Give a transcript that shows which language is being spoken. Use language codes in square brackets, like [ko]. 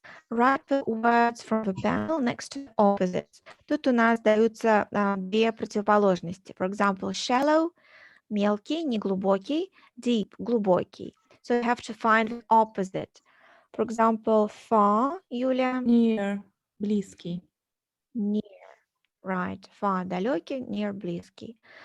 [en] Write the words from the panel next to opposites. [ru] Тут у нас даются две противоположности. [en] For example, shallow, [ru] мелкий, неглубокий, [en] deep, [ru] глубокий. [en] So you have to find the opposite. For example, far, Юля. Near. [ru] Близкий. [en] Near. Right. Far, [ru] далекий, [en] near, [ru] близкий.